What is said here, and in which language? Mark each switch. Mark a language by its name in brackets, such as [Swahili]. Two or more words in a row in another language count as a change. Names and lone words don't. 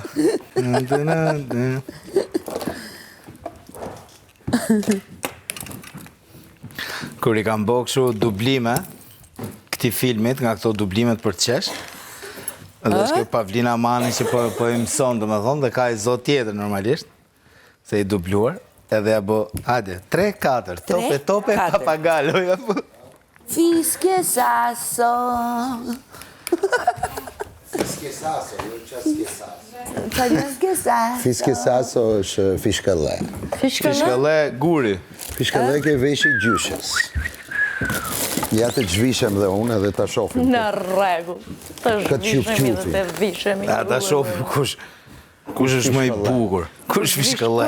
[Albanian] Kur i kam po kështu dublime këti filmit, nga këto dublimet për qesh, edhe është kjo Pavlina Mani që po i mëson, dhe me thonë, dhe ka i zot tjetër normalisht, se i dubluar, edhe ja bo, hajde, 3-4, tope, papagalo, ja bo. Fiske saso. Fiske saso, jo qaske saso. Fiske saso. Fiske saso është fishkëlle. Fishkëlle guri. Fishkëlle ke veshi gjyshes. Ja të zhvishem dhe unë edhe të shofim. Në rregull. Të zhvishemi dhe të vishemi. Ja, ta shofim kush është më i bukur. Kush fishkëlle.